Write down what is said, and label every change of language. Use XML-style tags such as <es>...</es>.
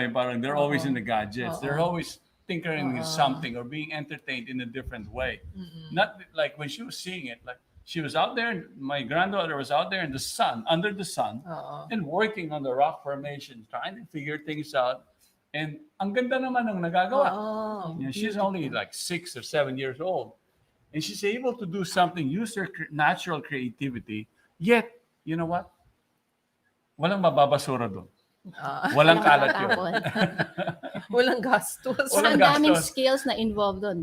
<tl>Yung parang,</tl> <en>they're always in the gadgets. They're always tinkering with something or being entertained in a different way. Not like when she was seeing it, like, she was out there, my granddaughter was out there in the sun, under the sun, and working on the rock formation, trying to figure things out.</en> <tl>And ang ganda naman ng nagagawa.</tl> <en>She's only like 6 or 7 years old. And she's able to do something, use her natural creativity, yet, you know what?</en> <tl>Walang mababasura doon. Walang kalat yun. Walang gastos. Ang daming skills na involved doon.</tl>